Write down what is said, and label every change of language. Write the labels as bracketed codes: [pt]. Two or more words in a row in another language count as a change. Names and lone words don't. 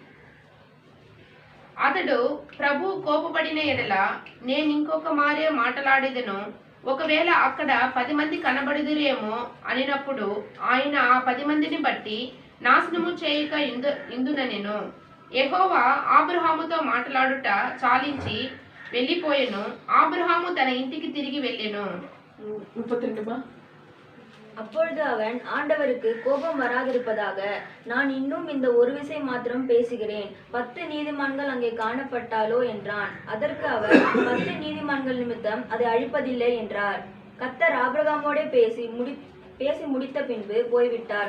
[te] అతడు ప్రభు కోపపడిన ఎడల నేను ఇంకొక మారే మాట్లాడేదను, ఒకవేళ అక్కడ 10 మంది కనబడుదురేమో అనినప్పుడు ఆయన ఆ 10 మందిని బట్టి నాశనము చేయక ఇందుననెను. యెహోవా ఆబ్రహాముతో మాట్లాడుట చాలించి వెళ్ళిపోయెను. ఆబ్రహాము తన ఇంటికి తిరిగి వెళ్ళెను. 32. [ta] அப்பொழுது அவன், ஆண்டவருக்கு கோபம் வராதிருப்பதாக நான் இன்னும் இந்த ஒரு விசை மாத்திரம் பேசுகிறேன், 10 நீதிமான்கள் அங்கே காணப்பட்டாலோ என்றான். அதற்கு அவர், 10 நீதிமான்கள் நிமித்தம் அதை அழிப்பதில்லை என்றார். கர்த்தர் ஆபிரகாமோடே பேசி முடித்த பின்பு போய்விட்டார்.